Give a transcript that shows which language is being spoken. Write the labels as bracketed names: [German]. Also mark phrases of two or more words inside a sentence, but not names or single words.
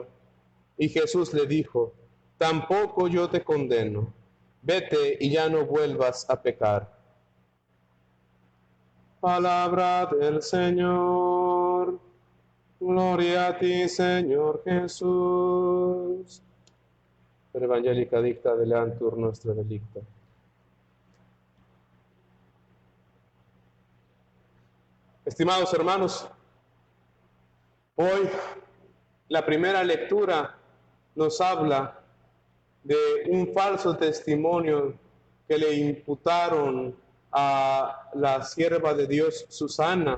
[Spanish] Y Jesús le dijo: Tampoco yo te condeno. Vete y ya no vuelvas a pecar. Palabra del Señor. Gloria a ti, Señor Jesús. [Latin] Per evangelica dicta deleantur nostra delicta. [Spanish] Estimados hermanos, hoy la primera lectura nos habla de un falso testimonio que le imputaron a la sierva de Dios Susana.